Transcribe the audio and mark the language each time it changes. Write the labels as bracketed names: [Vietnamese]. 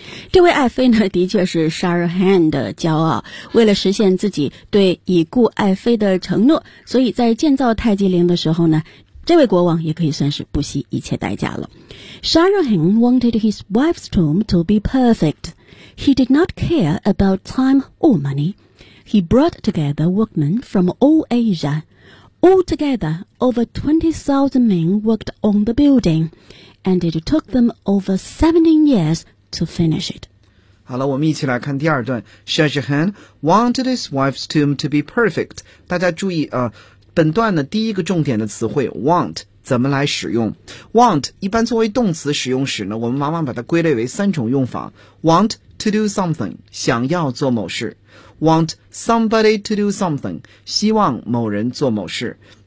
[Chinese] 这位爱妃呢的确是沙尔汗的骄傲，为了实现自己对已故爱妃的承诺，所以在建造泰姬陵的时候呢，这位国王也可以算是不惜一切代价了。 [English] 沙尔汗 wanted his wife's tomb to be perfect. He did not care about time or money. He brought together workmen from all Asia. Altogether, over 20,000 men worked on the building. And it took them over 17 years to finish it. [Chinese] 好了，我们一起来看第二段。 [English] 沙士恒 wanted his wife's tomb to be perfect. [Chinese] 大家注意啊，本段的第一个重点的词汇 want 怎么来使用 ？Want 一般作为动词使用时呢，我们往往把它归类为三种用法 ： [English] want to do something [Chinese] 想要做某事 ， [English] want somebody to do something [Chinese] 希望某人做某事。